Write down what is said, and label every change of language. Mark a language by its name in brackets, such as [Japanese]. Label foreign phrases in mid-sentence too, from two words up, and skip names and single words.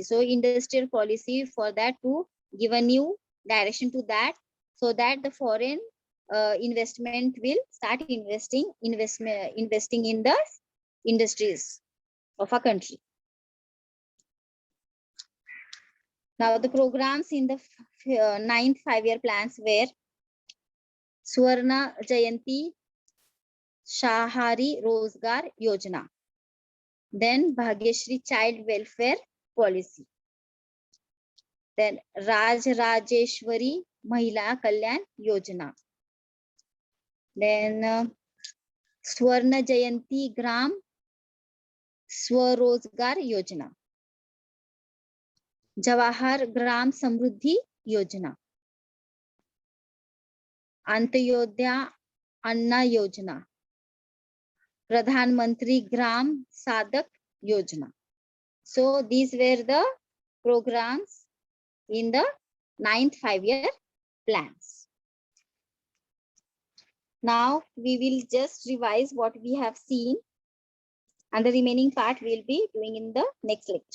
[English] So industrial policy, for that to give a new direction to that, so that the foreign investment will start investing in the industries of a country. Now the programs in the 9th 5-year plans were Swarna Jayanti Shahari Rozgar Yojana. Then Bhagyashri Child Welfare Policy. Then Raj Rajeshwari Mahila Kalyan Yojana. Then Swarna Jayanti Gram Swarozgar Yojana. Jawahar Gram Samruddhi Yojana. Antayodhya Anna Yojana. Pradhan Mantri Gram Sadak Yojana. So these were the programs in the 9th 5-year plans. Now we will just revise what we have seen, and the remaining part we'll be doing in the next lecture.